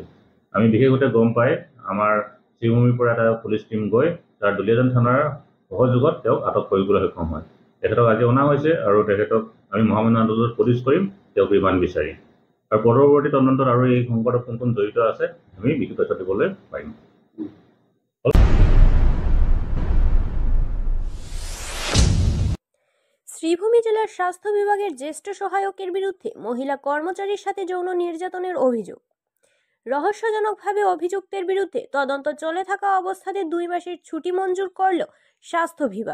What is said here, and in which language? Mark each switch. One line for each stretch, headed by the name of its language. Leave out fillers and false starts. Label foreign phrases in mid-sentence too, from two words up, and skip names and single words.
Assamese: আমি বিশেষভাৱে গম পাই আমাৰ শ্ৰীভূমিৰ পৰা এটা পুলিচ টিম গৈ তাৰ দুলিয়াজান থানাৰ সহযোগত তেওঁক আটক কৰিবলৈ সক্ষম হয়। তেখেতক আজি অনা হৈছে আৰু তেখেতক আমি মহামান্য আদালতত প্ৰডিউচ কৰিম, তেওঁক ৰিমাণ্ড বিচাৰি। আৰু পৰৱৰ্তী তদন্তত আৰু এই সংকটত কোন কোন জড়িত আছে আমি বিশেষ তথ্য দিবলৈ পাৰিম।
Bangla: শ্রীভূমি জেলার স্বাস্থ্য বিভাগের জ্যেষ্ঠ সহায়কের বিরুদ্ধে মহিলা কর্মচারীর সাথে যৌন নির্যাতনের অভিযোগ। রহস্যজনকভাবে অভিযুক্তের বিরুদ্ধে তদন্ত চলে থাকা অবস্থাতে 2 মাসের ছুটি মঞ্জুর করল স্বাস্থ্য বিভাগ।